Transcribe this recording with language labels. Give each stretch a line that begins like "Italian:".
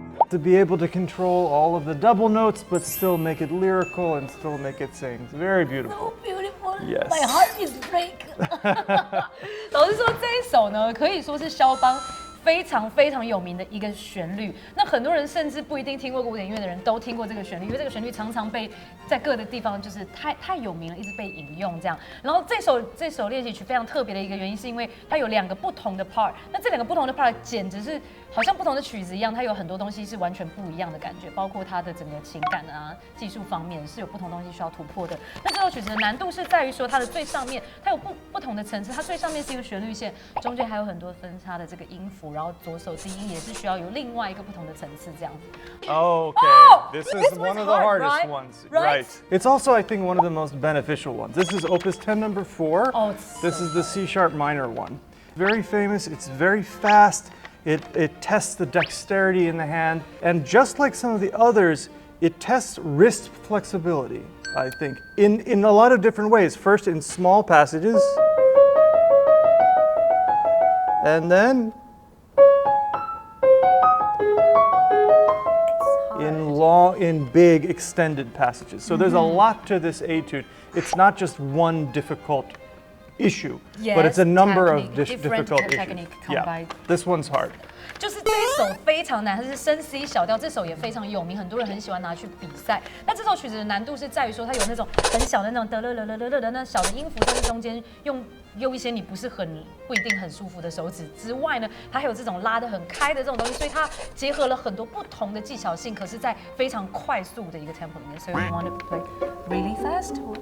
English: To be able to control all of the double notes, but still make it lyrical and still make it sing. It's very beautiful. So beautiful. Yes. My heart is break.
Chinese: 老实说，这一首呢，可以说是肖邦非常非常有名的一个旋律。那很多人甚至不一定听过古典音乐的人都听过这个旋律，因为这个旋律常常被在各个地方就是太有名了，一直被引用这样。然后这首练习曲非常特别的一个原因，是因为它有2个不同的 part。那这2个不同的 part 简直是好像不同的曲子一样，它有很多东西是完全不一样的感觉，包括它的整个情感啊、技术方面是有不同东西需要突破的。那这首曲子的难度是在于说它的最上面，它有不同的层次，它最上面是一个旋律线，中间还有很多分叉的这个音符，然后左手低音也是需要有另外一个不同的层次这样子。
English: Okay, this is one of the hard, hardest right? ones. Right? It's also, I think, one of the most beneficial ones. This is Opus 10 number 4. Oh, it's This so is the C sharp minor one. Very famous, it's very fast. It tests the dexterity in the hand, and just like some of the others, it tests wrist flexibility, I think, in a lot of different ways. First in small passages, and then in big extended passages. So there's a lot to this etude. It's not just one difficult issue, but it's a number of difficult issues. Yeah, this one's hard.
Chinese: 就是这一首非常难，它是升 C 小调，这首也非常有名，很多人很喜欢拿去比赛。那这首曲子的难度是在于说，它有那种很小的那种得了了了了了的那小的音符，但是中间用一些你不一定很舒服的手指之外呢，它还有这种拉得很開的這種東西，所以它結合了很多不同的技巧性，可是在非常快速的一個 tempo 裡面。
English: So you want to play really fast?